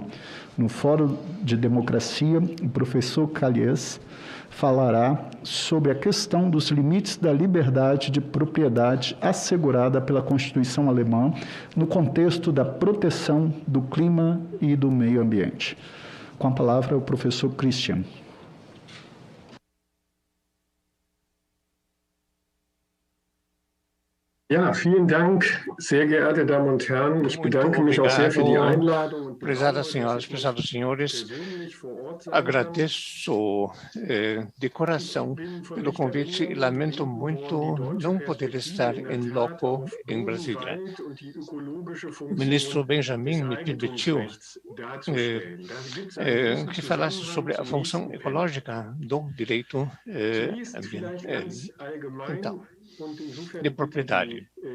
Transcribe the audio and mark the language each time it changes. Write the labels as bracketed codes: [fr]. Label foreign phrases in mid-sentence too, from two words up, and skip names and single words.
[pt] No Fórum de Democracia, o professor Callies falará sobre a questão dos limites da liberdade de propriedade assegurada pela Constituição Alemã no contexto da proteção do clima e do meio ambiente. Com a palavra, o professor Christian. [de] Ja, vielen Dank, sehr geehrte Damen und Herren. Ich bedanke mich auch sehr für die Einladung. [pt] Prezadas senhoras, prezados senhores, agradeço de coração pelo convite e lamento muito não poder estar em loco em Brasília. O ministro Benjamin me permitiu que falasse sobre a função ecológica do direito ambiental, de propriedade.